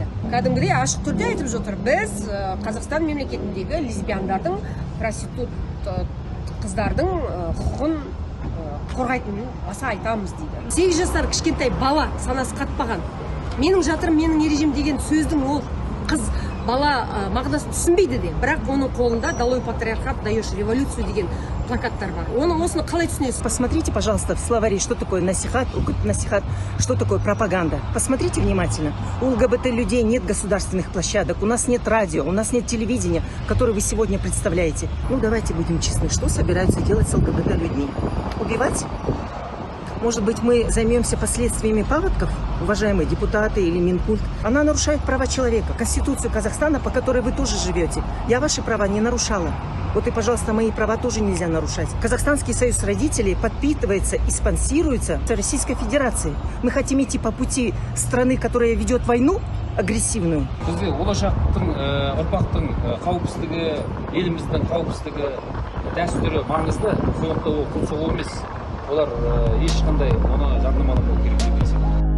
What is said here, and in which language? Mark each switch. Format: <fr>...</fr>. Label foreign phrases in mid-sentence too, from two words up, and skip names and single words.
<kk>Кәдімгідей ашық түрде айтып жатыр, біз Қазақстан мемлекетіндегі лесбияндардың, проститут қыздардың құқығын қорғайтынын баса айтамыз дейді. 8 жасар кішкентай бала санасы қатпаған. Менің жатырым, менің ережем деген сөздің ол қыз бала мағынасын түсінбейді де, бірақ оның қолында</kk> <ru>«Долой патриархат, даешь революцию»</ru> <kk>деген плакаттар бар. Осыны қалай түсінесіз?</kk> <ru>Посмотрите, пожалуйста, в словаре, что такое насихат, что такое пропаганда. Посмотрите внимательно. У ЛГБТ людей нет государственных площадок, у нас нет радио, у нас нет телевидения, которое вы сегодня представляете. Ну, давайте будем честны, что собираются делать с ЛГБТ людьми? Убивать? Может быть, мы займемся последствиями паводков, уважаемые депутаты или Минкульт? Она нарушает права человека, Конституцию Казахстана, по которой вы тоже живете. Я ваши права не нарушала. Вот и, пожалуйста, мои права тоже нельзя нарушать. Казахстанский союз родителей подпитывается и спонсируется Российской Федерацией. Мы хотим идти по пути страны, которая ведет войну агрессивную.</ru> <kk>Бізде болашақтың, ұрпақтың қауіпсіздігі, еліміздің қауіпсіздігі, дәстүрі маңызды. Сондықтан ол құлсық емес. Олар ешқандай оны жарнамалауы керек деп есептеймін.</kk>